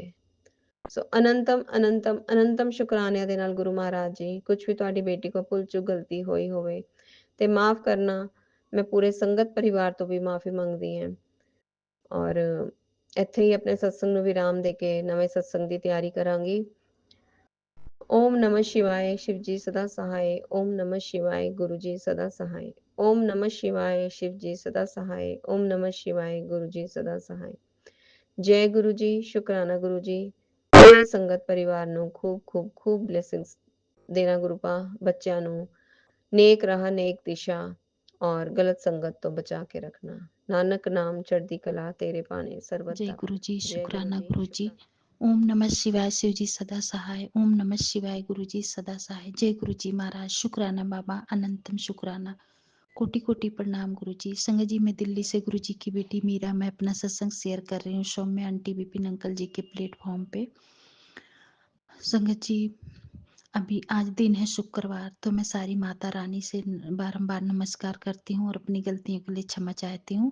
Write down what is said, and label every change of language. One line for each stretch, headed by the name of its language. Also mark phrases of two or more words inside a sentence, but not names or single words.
Punjabi: ਸੋ ਅਨੰਤਮ ਅਨੰਤਮ ਅਨੰਤਮ ਸ਼ੁਕਰਾਨਿਆਂ ਦੇ ਨਾਲ ਗੁਰੂ ਮਹਾਰਾਜ ਜੀ, ਕੁਝ ਵੀ ਤੁਹਾਡੀ ਬੇਟੀ ਕੋਲ ਭੁੱਲ ਚੁੱਕ ਗਲਤੀ ਹੋਈ ਹੋਵੇ ਤੇ ਮਾਫ ਕਰਨਾ। ਮੈਂ ਪੂਰੇ ਸੰਗਤ ਪਰਿਵਾਰ ਤੋਂ ਵੀ ਮਾਫੀ ਮੰਗਦੀ ਹਾਂ, ਔਰ ਇੱਥੇ ਹੀ ਆਪਣੇ ਸਤਸੰਗ ਨੂੰ ਵਿਰਾਮ ਦੇ ਕੇ ਨਵੇਂ ਸਤਸੰਗ ਦੀ ਤਿਆਰੀ ਕਰਾਂਗੀ।
Hindi: ओम नमः शिवाय, शिव जी सदा सहाय। ओम नमः शिवाय, गुरु जी सदा सहाय। ओम नमः शिवाय, शिव जी सदा सहाय। ओम नमः शिवाय, गुरु जी सदा सहाय। जय गुरु जी। शुक्राना गुरु जी।
Punjabi: ਪੂਰੇ ਸੰਗਤ ਪਰਿਵਾਰ ਨੂੰ ਖੂਬ ਖੂਬ ਖੂਬ ਬਲੇਸਿੰਗਸ ਦੇਣਾ ਗੁਰੂਪਾ। ਬੱਚਿਆਂ ਨੂੰ ਨੇਕ ਰਾਹ, ਨੇਕ ਦਿਸ਼ਾ ਔਰ ਗਲਤ ਸੰਗਤ ਤੋਂ ਬਚਾ ਕੇ ਰੱਖਣਾ। ਨਾਨਕ ਨਾਮ ਚੜ੍ਹਦੀ ਕਲਾ ਤੇਰੇ ਭਾਣੇ ਸਰਬਤ
Hindi: जय
Punjabi: ਦਾ
Hindi: गुरु
Punjabi: ਭਲਾ।
Hindi: जी,
Punjabi: ਜੈ ਗੁਰੂ
Hindi: शुक्राना
Punjabi: ਜੀ।
Hindi: गुरु जी।
Punjabi: ਸ਼ੁਕਰਾਨਾ।
Hindi: ओम नमः शिवाय शिव जी सदा सहाय। ओम नमः शिवाय गुरु जी सदा सहाय। जय गुरु जी महाराज। शुक्राना बाबा, अनंतम शुक्राना। कोटि कोटि प्रणाम गुरु जी। संगत जी, मैं दिल्ली से गुरु जी की बेटी मीरा, मैं अपना सत्संग शेयर कर रही हूँ सौम्य आंटी विपिन अंकल जी के प्लेटफॉर्म पे। संगत जी, अभी आज दिन है शुक्रवार, तो मैं सारी माता रानी से बारंबार नमस्कार करती हूँ और अपनी गलतियों के लिए क्षमा चाहती हूँ।